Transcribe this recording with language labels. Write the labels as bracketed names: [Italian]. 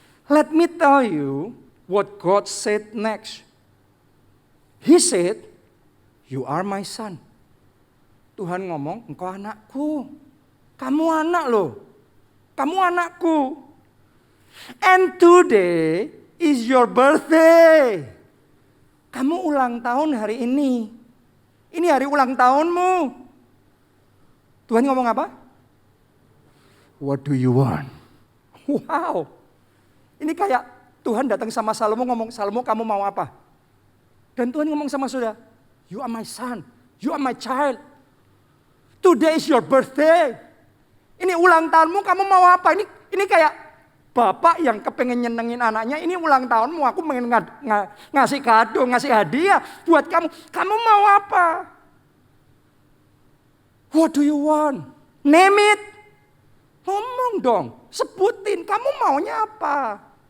[English] Let me tell you what God said next. He said, you are my son. [Indonesian] Tuhan ngomong, engkau anakku. Kamu anak loh. Kamu anakku. [English] And today is your birthday. [Indonesian] Kamu ulang tahun hari ini. Ini hari ulang tahunmu. Tuhan ngomong apa? [English] What do you want? Wow. [Indonesian] Ini kayak Tuhan datang sama Salomo ngomong, Salomo kamu mau apa? Dan Tuhan ngomong sama saudara, [English] you are my son, you are my child. Today is your birthday. [Indonesian] Ini ulang tahunmu, kamu mau apa? Ini kayak bapak yang kepengen nyenengin anaknya, ini ulang tahunmu, aku pengen ngasih kado, ngasih hadiah buat kamu. Kamu mau apa? [English] What do you want? Name it. [Indonesian] Ngomong dong, sebutin, kamu maunya apa?